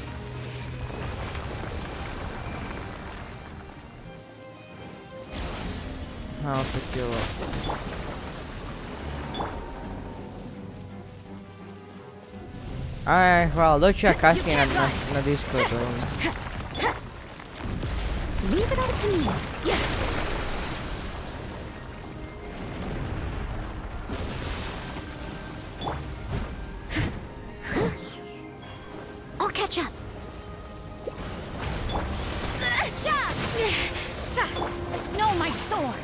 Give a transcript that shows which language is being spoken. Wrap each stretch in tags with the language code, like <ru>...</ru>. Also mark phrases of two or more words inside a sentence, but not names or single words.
<hr>A, opet je ovo. Aj, hvala, doću ja kasnije na Discordu.</hr> <en>Leave it all to me. I'll catch up. No, my sword.</en>